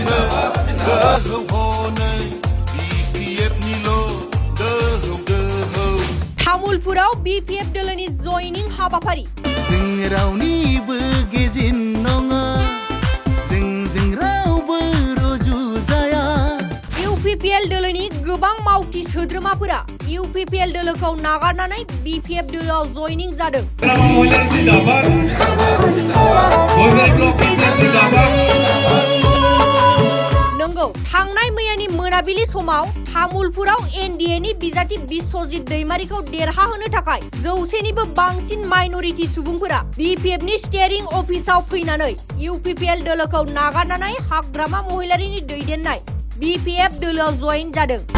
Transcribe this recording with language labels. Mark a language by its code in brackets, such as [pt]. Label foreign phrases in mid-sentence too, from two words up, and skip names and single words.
[brx] तामुलपुराव BPF दोलोनि जयनिं हाबाफारि जों रावनिबो गेजेन नङा जों रावबो रुजुजाया UPPL दोलोनि गोबां मावथि सोद्रोमाफोरा UPPL दोलोखौ नागारनानै BPF दोलोआव जयनिं जादों। [as] মহিলার জিন্দাবাদ গয়বারি ব্লক জিন্দাবাদ [brx] नंगौ थांनाय मैयानि मोनाबिलि समाव तामुलपुराव NDA नि बिजाथि बिश्वजित दैमारिखौ देरहाहोनो थाखाय 100 निबो बांसिन माइनरिटी सुबुंफोरा BPF नि स्टीयरिं अफिसाव फैनानै UPPL दोलोखौ नागारनानै हाग्रामा महिलारिनि दैदेननाय BPF दोलोआव जयेन जादों।